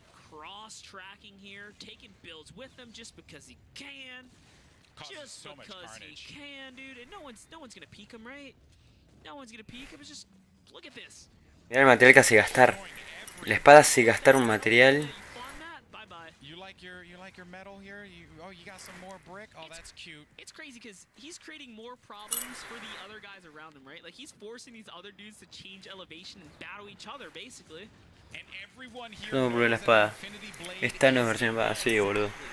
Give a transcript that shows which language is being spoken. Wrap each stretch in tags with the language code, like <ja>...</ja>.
<en>Cross-tracking here, taking builds with them just because he can. Just because he can, dude. And no one's gonna peek him, right? No one's gonna peek him. It's just look at this.</en> <es>Mira el material que hace gastar. La espada hace gastar un material.</es> <en>You like your metal here? You got some more brick? Oh, that's cute. It's crazy because he's creating more problems for the other guys around him, right? Like he's forcing these other dudes to change elevation and battle each other, basically.</en> <es>No, probé la espada. Esta no es versión espada, sí, boludo.</es>